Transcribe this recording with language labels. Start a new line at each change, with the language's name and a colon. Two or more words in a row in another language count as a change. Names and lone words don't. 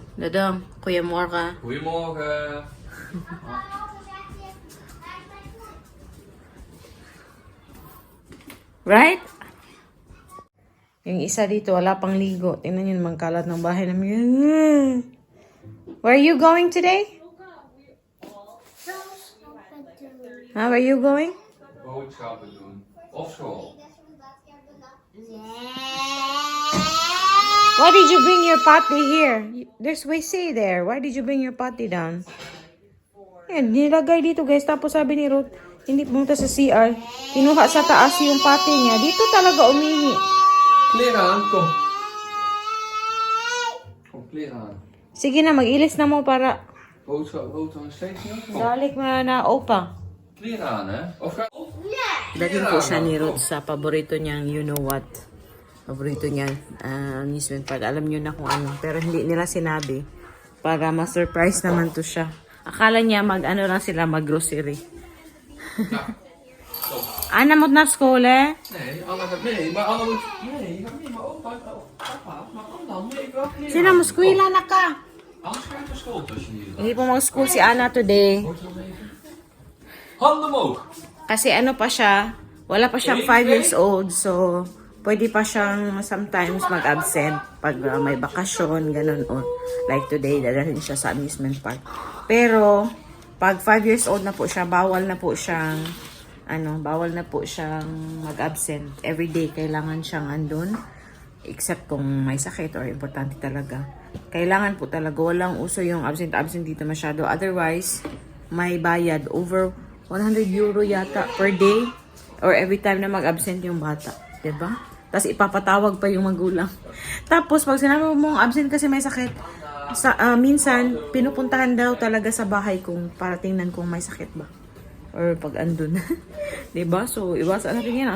Filipino: Dadang, Kuya Moor ka.
Dutch: Goedemorgen.
English: Right?
Filipino: Yung isa dito, wala pang ligo. Tingnan nyo naman kalat ng bahay namin.
English: Where are you going today? Where are you going?
Dutch: Boodschappen doen. Of school.
English: Why did you bring your potty here? There's WC there. Why did you bring your potty down?
Filipino: Yan, nilagay dito guys. Tapos sabi ni Ruth, hindi pumunta sa CR. Kinuha sa taas yung potty niya. Dito talaga umihi.
Dutch: Kleren aan, kom. Kom, kleren aan.
Hiligaynon: Sige na, mag-ilis na mo para
Dutch: Boodschap nog steeds niet? Kom.
Hiligaynon: dalik mo na opa.
Dutch: Kleren aan, hè? Of ga...
Filipino: Dating po siya ni Ruth sa paborito niyang
English: you know what.
Filipino: Paborito niya amusement park. Alam niyo na kung ano. Pero hindi nila sinabi. Para ma-surprise naman to siya. Akala niya mag-ano lang sila, mag-grocery.
Dutch: Anna moet naar school, hè? Nee, Anna gaat mee. Maar Anna moet... Nee, je gaat mee. Maar opa, papa, maar Anna, nee, ik wil kleren.
Hiligaynon: Sino mo, skwila na ka?
Dutch: Anders ga je naar school tussen jullie.
Filipino: Hindi po mag-school si Anna today.
Dutch: Handen omhoog.
Filipino: Kasi ano pa siya, wala pa siyang
English: 5 years old.
Filipino: So, pwede pa siyang sometimes mag-absent pag may bakasyon, ganun.
English: O, like today,
Filipino: dadalhin siya sa amusement park. Pero, pag
English: 5 years old
Filipino: na po siya, bawal na po siyang mag-absent. Everyday, kailangan siyang andun. Except kung may sakit or importante talaga. Kailangan po talaga. Walang uso yung absent dito masyado. Otherwise, may bayad over 100 euro yata
English: per day. Or every time
Filipino: na mag-absent yung bata. Diba? Tapos ipapatawag pa yung magulang. Tapos, pag sinabi mong absent kasi may sakit, minsan, pinupuntahan daw talaga sa bahay kung para tingnan kung may sakit ba. Or pag andun. Diba? So, iwasan natin yan.